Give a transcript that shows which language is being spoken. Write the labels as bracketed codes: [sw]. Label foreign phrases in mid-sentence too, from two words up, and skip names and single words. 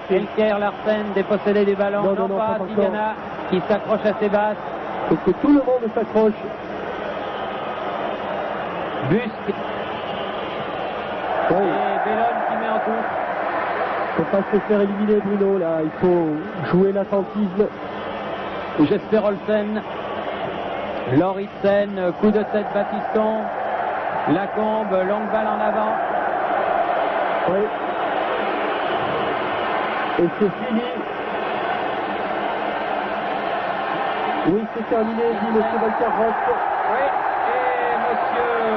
[fr] Elker Larsen dépossédé du ballon. Non, pas Tigana qui s'accroche à ses bases. Il faut que tout le monde s'accroche. Busque. Et Bellone qui met en touche. Il ne faut pas se faire éliminer, Bruno. Là, il faut jouer l'attentisme. Jesper Olsen. Lauritsen, coup de tête Battiston. Lacombe, longue balle en avant. Oui. Et c'est fini. Oui, c'est terminé, dit M. Valcarrosse. Oui, et M.